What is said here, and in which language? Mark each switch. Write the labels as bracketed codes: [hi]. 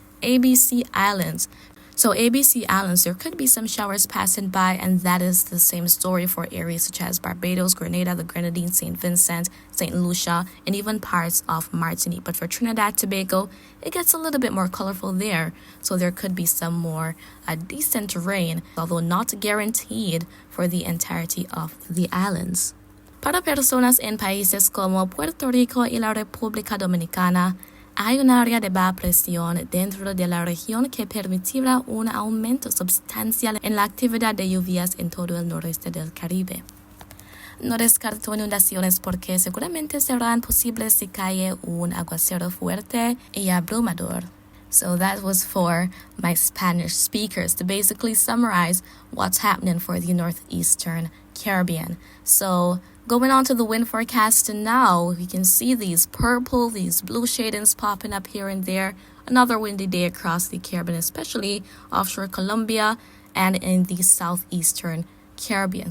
[en] ABC Islands. So ABC Islands, there could be some showers passing by, and that is the same story for areas such as Barbados, Grenada, the Grenadines, St. Vincent, St. Lucia, and even parts of Martinique. But for Trinidad, Tobago, it gets a little bit more colorful there. So there could be some more decent rain, although not guaranteed for the entirety of the islands. [es] Para personas en países como Puerto Rico y la República Dominicana, Hay un área de baja presión dentro de la región que permitirá un aumento sustancial en la actividad de lluvias en todo el noreste del Caribe. No descarto inundaciones porque seguramente serán posibles si cae un aguacero fuerte y abrumador. [en] So that was for my Spanish speakers to basically summarize what's happening for the northeastern Caribbean. So going on to the wind forecast now, we can see these purple, these blue shadings popping up here and there. Another windy day across the Caribbean, especially offshore Colombia and in the southeastern Caribbean.